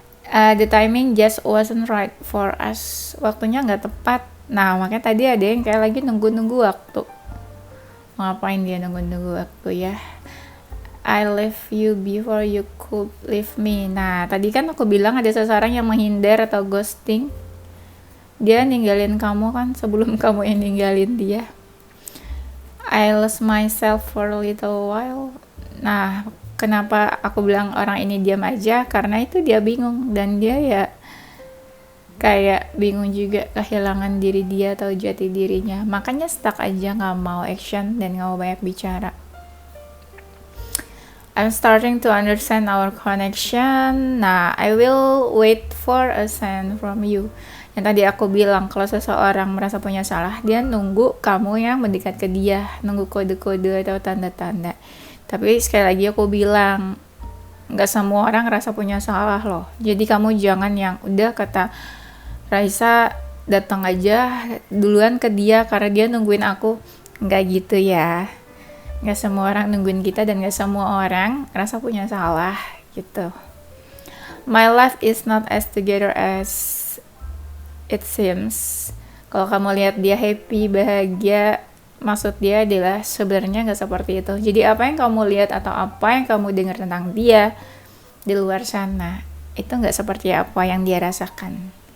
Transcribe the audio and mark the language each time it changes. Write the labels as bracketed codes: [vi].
[en] The timing just wasn't right for us. [id] Waktunya nggak tepat. Nah, makanya tadi ada yang kayak lagi nunggu-nunggu waktu. Ngapain dia nunggu-nunggu waktu ya? [en] I left you before you could leave me. [id] Nah, tadi kan aku bilang ada seseorang yang menghindar atau ghosting. Dia ninggalin kamu kan sebelum kamu yang ninggalin dia. [en] I lost myself for a little while. [id] Nah, kenapa aku bilang orang ini diam aja? Karena itu dia bingung. Dan dia ya kayak bingung juga kehilangan diri dia atau jati dirinya. Makanya stuck aja, gak mau action dan gak mau banyak bicara. [en] I'm starting to understand our connection. Nah, I will wait for a sign from you. [id] Yang tadi aku bilang, kalau seseorang merasa punya salah, dia nunggu kamu yang mendekat ke dia, nunggu kode-kode atau tanda-tanda. Tapi sekali lagi aku bilang, gak semua orang ngerasa punya salah loh. Jadi kamu jangan yang udah kata Raisa datang aja duluan ke dia karena dia nungguin aku. Gak gitu ya. Gak semua orang nungguin kita dan gak semua orang ngerasa punya salah gitu. [en] My life is not as together as it seems. [id] Kalau kamu lihat dia happy, bahagia, maksud dia adalah sebenarnya gak seperti itu. Jadi apa yang kamu lihat atau apa yang kamu dengar tentang dia di luar sana, itu gak seperti apa yang dia rasakan.